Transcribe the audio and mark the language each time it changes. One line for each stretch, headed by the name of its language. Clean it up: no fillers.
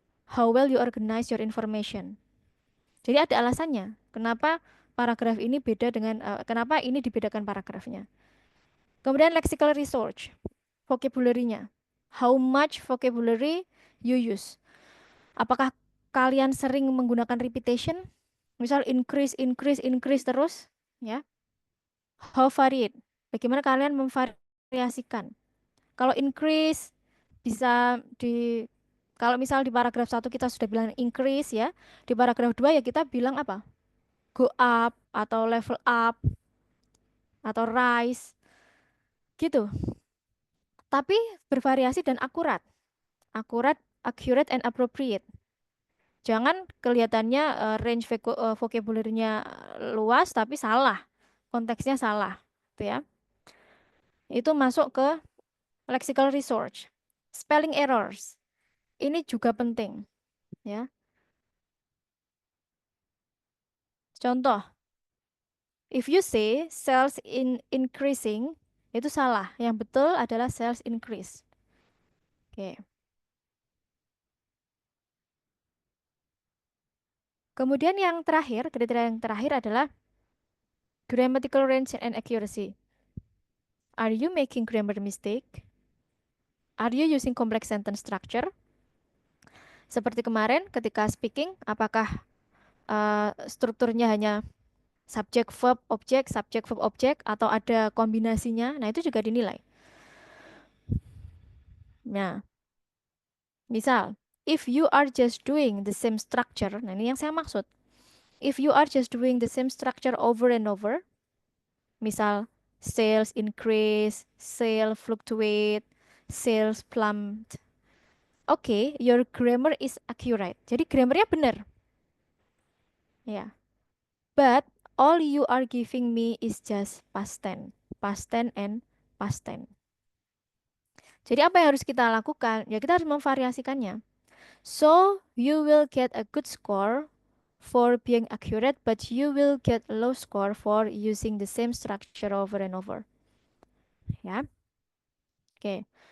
English: How well you organize your information.
Indonesian: Jadi ada alasannya. Kenapa paragraf ini beda dengan kenapa ini dibedakan paragrafnya. Kemudian lexical research, vocabulary-nya.
English: How much vocabulary you use?
Indonesian: Apakah kalian sering menggunakan repetition? Misal increase, increase, increase terus, ya.
English: How varied?
Indonesian: Bagaimana kalian memvariasikan? Kalau increase bisa di kalau misal di paragraf 1 kita sudah bilang increase ya, di paragraf 2 ya kita bilang apa?
English: Go up atau level up atau rise gitu.
Indonesian: Tapi bervariasi dan akurat.
English: Akurat, accurate and appropriate.
Indonesian: Jangan kelihatannya range vocabulary-nya luas tapi salah. Konteksnya salah, gitu ya. Itu masuk ke lexical research. Spelling errors. Ini juga penting, ya.
English: Contoh, if you say sales increasing,
Indonesian: itu salah. Yang betul adalah sales increase. Oke. Kemudian yang terakhir, kriteria yang terakhir adalah grammatical range and accuracy.
English: Are you making grammar mistake? Are you using complex sentence structure?
Indonesian: Seperti kemarin ketika speaking, apakah strukturnya hanya subject verb object atau ada kombinasinya? Nah, itu juga dinilai.
English: Nah, misal, if you are just doing the same structure,
Indonesian: nah ini yang saya maksud.
English: If you are just doing the same structure over and over, misal sales increase, sale fluctuate, sales plummet. Oke, your grammar is accurate.
Indonesian: Jadi grammarnya benar. Ya.
English: But all you are giving me is just past tense and past tense.
Indonesian: Jadi apa yang harus kita lakukan? Ya kita harus memvariasikannya.
English: So you will get a good score for being accurate, but you will get a low score for using the same structure over and over.
Indonesian: Ya, oke.